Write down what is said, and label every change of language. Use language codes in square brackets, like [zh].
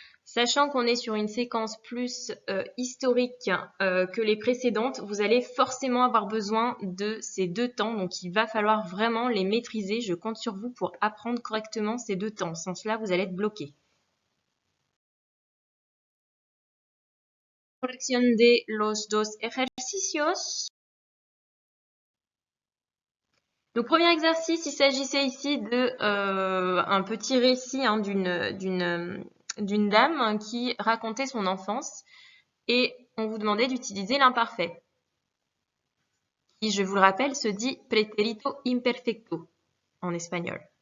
[fr] Sachant qu'on est sur une séquence plus historique que les précédentes, vous allez forcément avoir besoin de ces deux temps. Donc il va falloir vraiment les maîtriser. Je compte sur vous pour apprendre correctement ces deux temps. Sans cela, vous allez être bloqué. [es] Corrección de los dos ejercicios. [fr] Donc, premier exercice, il s'agissait ici de un petit récit d'une dame qui racontait son enfance et on vous demandait d'utiliser l'imparfait, qui, je vous le rappelle, se dit pretérito imperfecto en espagnol.